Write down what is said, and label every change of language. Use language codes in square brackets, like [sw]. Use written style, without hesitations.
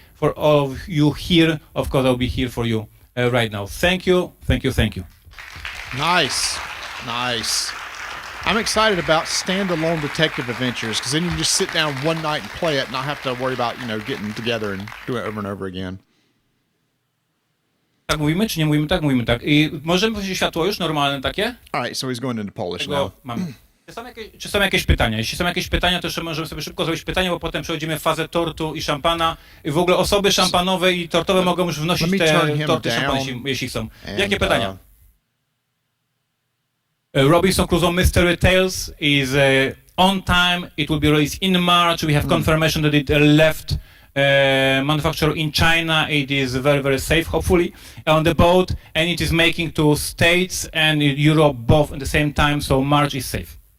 [en] For all of you here, of course, I'll be here for you right now. Thank you, thank you, thank you. Nice, nice. I'm excited about standalone detective adventures because then you can just sit down one night and play it, and not have to worry about getting together and doing it over and over again. [pl] Tak mówimy, czy nie mówimy tak? Mówimy tak. I możemy powiedzieć światło już normalne takie? [en] All right, so he's going into Polish now. [pl] Mamy. Czy są jakieś pytania? Jeśli są jakieś pytania, to jeszcze możemy sobie szybko zrobić pytania, bo potem przechodzimy w fazę tortu i szampana. I w ogóle osoby szampanowe i tortowe mogą już wnosić te torty szampany, jeśli chcą. Jakie pytania? [en] Robinson Crusoe Mystery Tales is on time. It will be released in March. We have confirmation that it left manufacturer in China. It is very, very safe, hopefully, on the boat, and it is making to States and Europe both at the same time, so March is safe.